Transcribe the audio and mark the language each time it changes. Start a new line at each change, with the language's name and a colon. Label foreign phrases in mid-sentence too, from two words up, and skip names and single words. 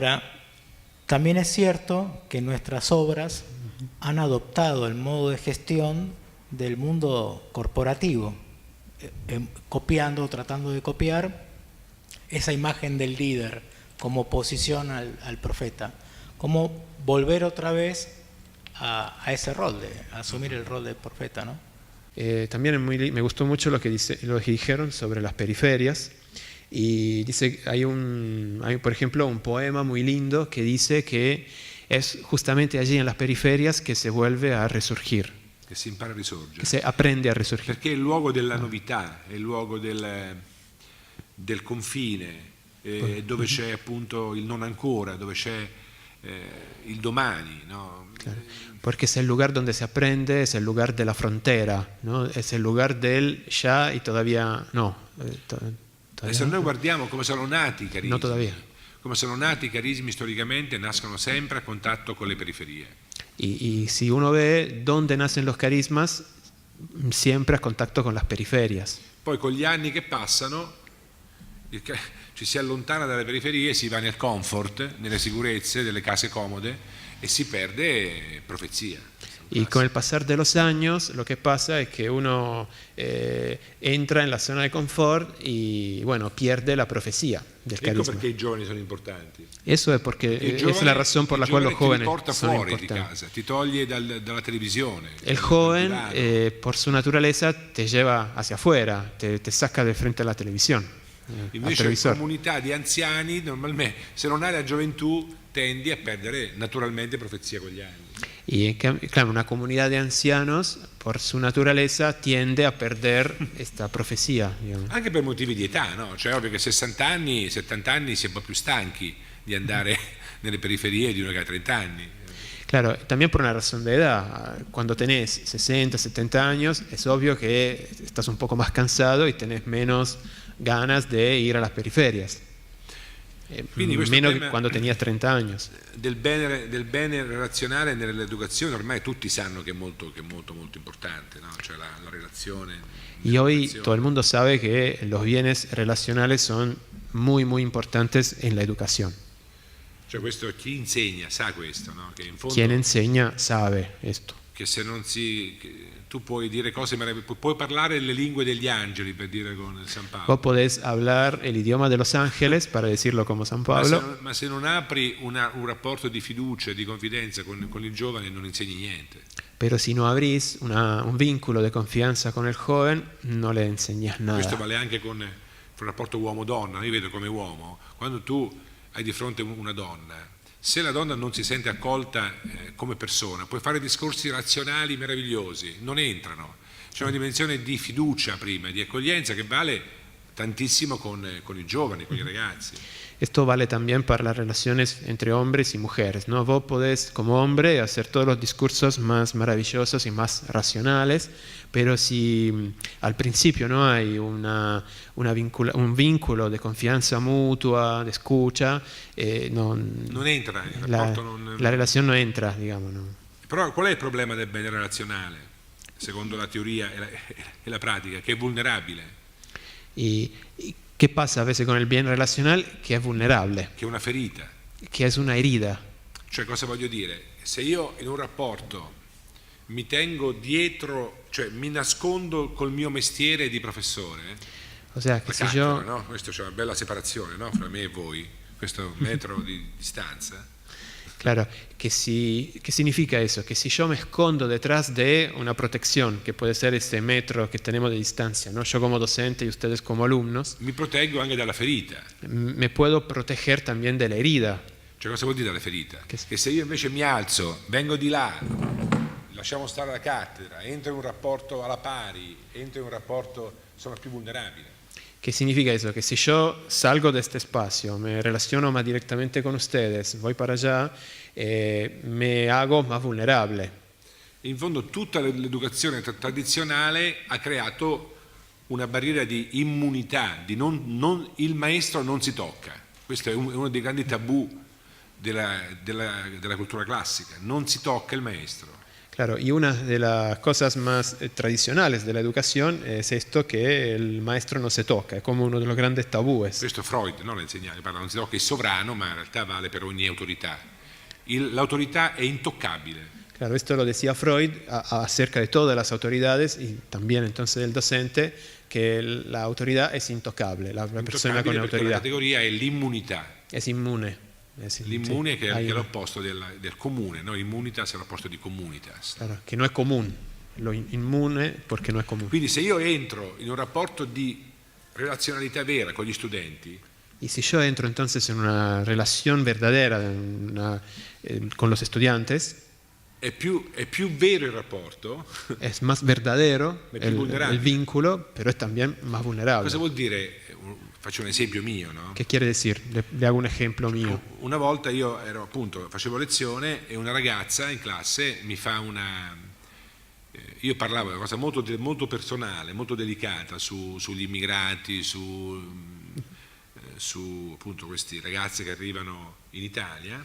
Spanish: Ahora, también es cierto que nuestras obras han adoptado el modo de gestión del mundo corporativo, copiando, tratando de copiar esa imagen del líder como oposición al profeta, como volver otra vez a ese rol, a asumir el rol del profeta, ¿no? También me gustó mucho lo que dijeron sobre las periferias. Y dice, hay por ejemplo un poema muy lindo que dice que es justamente allí en las periferias
Italian: che si
Spanish: vuelve a resurgir.
Italian: Che si impara a risorgere. Che si apprende a risorgere. Perché è il luogo della novità, è il luogo del confine, dove c'è appunto il non ancora, dove c'è il domani, no?
Spanish: Claro. Porque es el lugar donde se aprende, es el lugar de la frontera, ¿no? Es el lugar del ya y todavía no.
Italian: Adesso noi guardiamo come sono nati i carismi.
Spanish: No todavía.
Italian: Come sono nati i carismi storicamente, nascono sempre a contatto con le periferie.
Spanish: Y si uno ve dónde nacen los carismas, siempre a contacto con las periferias.
Italian: Poi con gli anni che passano ci si allontana dalle periferie, si va nel comfort, nelle sicurezze delle case comode e si perde profezia.
Spanish: Y con el pasar de los años, lo que pasa es que uno entra en la zona de confort y, bueno, pierde la profecía del
Italian: Ecco
Spanish: carisma.
Italian: perché i giovani sono importanti.
Spanish: Eso es porque es la razón por la cual los jóvenes son importantes.
Italian: Casa, ti toglie dalla televisione.
Spanish: El joven, por su naturaleza, te lleva hacia afuera, te saca de frente a la televisión.
Italian: Invece in comunità di anziani, normalmente, se non hai la gioventù, tendi a perdere naturalmente profezia con gli anni.
Spanish: Y claro, una comunidad de ancianos, por su naturaleza, tiende a perder esta profecía. Digamos.
Italian: Anche per motivi di età, no? Cioè, ovvio che 60 anni, 70 anni si è un po' più stanchi di andare nelle periferie di uno che ha 30 anni.
Spanish: Claro, también por una razón de edad. Cuando tenés 60, 70 años, es obvio que estás un poco más cansado y tenés menos ganas de ir a las periferias.
Italian: Meno che quando
Spanish: tenías 30 años.
Italian: Del bene relazionale nell'educazione ormai tutti sanno che è molto importante, no? Cioè la relazione.
Spanish: Y hoy todo el mundo sabe que los bienes relacionales son muy, muy importantes en la educación.
Italian: Cioè questo chi insegna sa questo, no? Che in fondo,
Spanish: Quien enseña sabe esto.
Italian: Che se non tu puoi dire cose meravigliose, puoi parlare le lingue degli angeli, per dire con San Paolo.
Spanish: Vos podés hablar el idioma de los ángeles, para decirlo como San Pablo.
Italian: Ma se non apri un rapporto di fiducia, di confidenza con il giovane, non insegni niente.
Spanish: Pero si no abrís un vínculo de confianza con el joven, no le enseñás nada.
Italian: Questo vale anche con il rapporto uomo-donna. Io vedo come uomo, quando tu hai di fronte una donna, se la donna non si sente accolta come persona, puoi fare discorsi razionali meravigliosi, non entrano. C'è una dimensione di fiducia prima, di accoglienza che vale tantissimo con i giovani, con i ragazzi.
Spanish: Esto vale también para las relaciones entre hombres y mujeres, ¿no? Vos podés, como hombre, hacer todos los discursos más maravillosos y más racionales, pero si al principio no hay un vínculo de confianza mutua, de escucha,
Italian: non entra, il rapporto
Spanish: la relación no entra, digamos. ¿No?
Italian: Però qual è il problema del bene relazionale, secondo la teoria e la pratica? Che è vulnerabile.
Spanish: ¿Y qué pasa a veces con el bien relacional? Que es vulnerable.
Italian: Che è una ferita.
Spanish: Que es una herida.
Italian: Cioè, cosa voglio dire? Se io in un rapporto mi tengo dietro, cioè mi nascondo col mio mestiere di professore,
Spanish: o sea, che se yo... no?
Italian: Questo c'è una bella separazione, no? Fra me e voi, questo metro di distanza.
Spanish: Claro, ¿qué significa eso? Que si yo me escondo detrás de una protección, que puede ser ese metro que tenemos de distancia, ¿no? Yo como docente y ustedes como alumnos,
Italian: mi proteggo anche dalla ferita.
Spanish: Me puedo proteger también de la herida.
Italian: Cioè, cosa vuol dire dalla ferita? Che se io invece mi alzo, vengo di là, lasciamo stare la cattedra, entro in un rapporto alla pari, entro in un rapporto, sono più vulnerabile.
Spanish: ¿Qué significa eso? Que si yo salgo de este espacio, me relaciono más directamente con ustedes, voy para allá, me hago más vulnerable.
Italian: In fondo tutta l'educazione tradizionale ha creato una barriera di immunità, di il maestro non si tocca. Questo è uno dei grandi tabù della cultura classica, non si tocca il maestro.
Spanish: Claro, y una de las cosas más tradicionales de la educación es esto, que el maestro no se toca, es como uno de los grandes tabúes.
Italian: Questo Freud non l'insegnante, parla, non si tocca il sovrano, ma in realtà vale per ogni autorità. L'autorità è intoccabile.
Spanish: Claro, esto lo decía Freud acerca de todas las autoridades y también entonces del docente, que la autoridad es intocable, la persona con
Italian: Intoccabile, perché la
Spanish: autoridad
Italian: categoria è l'immunità.
Spanish: es inmune.
Italian: L'immune
Spanish: Sí,
Italian: che
Spanish: hay
Italian: è una- l'opposto del comune, no? Immunitas è l'opposto di communitas.
Spanish: claro, que no es común, lo inmune porque no es común.
Italian: Quindi se io entro in un rapporto di relazionalità vera con gli studenti,
Spanish: Y si yo entro entonces en una relación verdadera con los estudiantes,
Italian: è più vero il rapporto.
Spanish: es más verdadero Es più vulnerable. el vínculo, pero es también más vulnerable.
Italian: Cosa vuol dire? Faccio un esempio mio, no?
Spanish: ¿Qué quiere decir? Le hago un ejemplo mío.
Italian: Una volta io ero appunto, facevo lezione e una ragazza in classe mi fa io parlavo di una cosa molto personale, molto delicata sugli immigrati, su appunto questi ragazzi che arrivano in Italia.